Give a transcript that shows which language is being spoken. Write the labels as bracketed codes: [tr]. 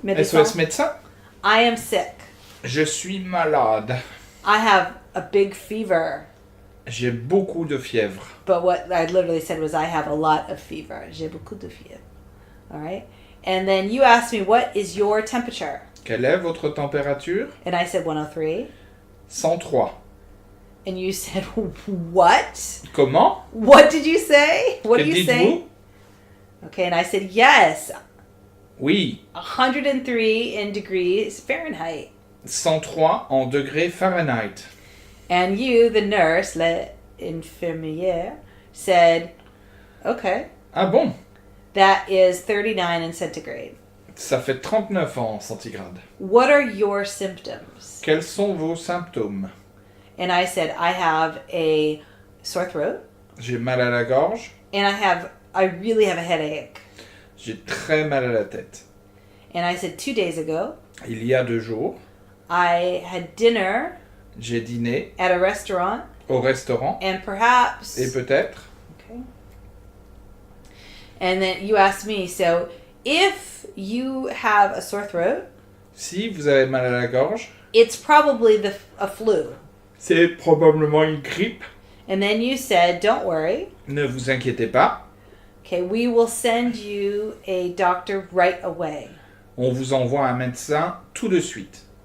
[fr] SOS Médecin? [en] I am sick. [fr] Je suis malade. [en] I have a big fever. [fr] J'ai beaucoup de fièvre. [en] But what I literally said was I have a lot of fever. [fr] J'ai beaucoup de fièvre. [en] All right? And then you asked me, what is your temperature? [fr] Quelle est votre température? [en] And I said 103. [fr] 103. [en] And you said, what? [fr] Comment? [en] What did you say? What [fr] Que [en] do you [fr] dites-vous? [en] say? Okay, and I said, yes. [fr] Oui. [en] 103 in degrees Fahrenheit. [fr] 103 en degrés Fahrenheit. [en] And you, the nurse, l'infirmière, said, okay. [fr] Ah bon? [en] That is 39 in centigrade. [fr] Ça fait 39 ans, Centigrade. [en] What are your symptoms? [fr] Quels sont vos symptômes? [en] And I said, I have a sore throat. [fr] J'ai mal à la gorge. [en] And I really have a headache. [fr] J'ai très mal à la tête. [en] And I said 2 days ago, [fr] Il y a 2 jours, [en] I had dinner [fr] j'ai dîné [en] at a restaurant. [fr] au restaurant. [en] And perhaps... [fr] Et peut-être. [en] Okay. And then you asked me, so if you have a sore throat... [fr] Si vous avez mal à la gorge... [en] It's probably a flu. [fr] C'est probablement une grippe. [en] And then you said, don't worry. [fr] Ne vous inquiétez pas. [en] Okay, we will send you a doctor right away. [fr] On vous envoie un médecin tout de suite.